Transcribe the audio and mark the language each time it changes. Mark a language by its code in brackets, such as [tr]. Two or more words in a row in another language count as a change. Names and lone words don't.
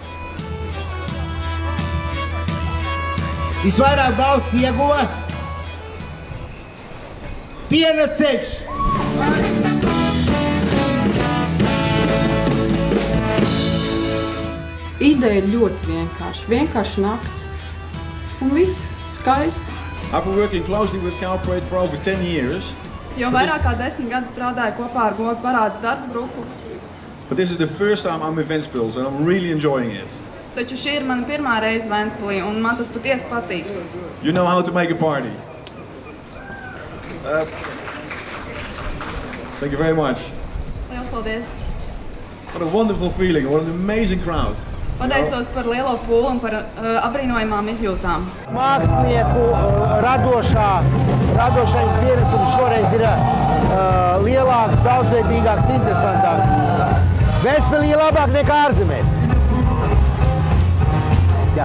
[lv] Visvairāk balss ieguva Piena ceļš. Ideja ļoti vienkārši. Vienkārši nakts. Un viss skaisti. [en] I've been working closely with Cowparade for over 10 years. [lv] Jau vairāk kā 10 gadus strādāju kopā ar govu parādes darbu grupu. [en] But this is the first time I'm in Ventspils and I'm really enjoying it. [lv] Taču šī ir mana pirmā reize Ventspilī, un man tas patiesi patīk. [en] You know how to make a party. Thank you very much. [lv] Liels paldies! [en] What a wonderful feeling, what an amazing crowd. [lv] Pateicos par lielo pūli un par apbrīnojamām izjūtām. Mākslinieku radošais pienesums šoreiz ir lielāks, daudzveidīgāks, interesantāks. Ventspilī ir labāk nekā ārzemēs. Jā.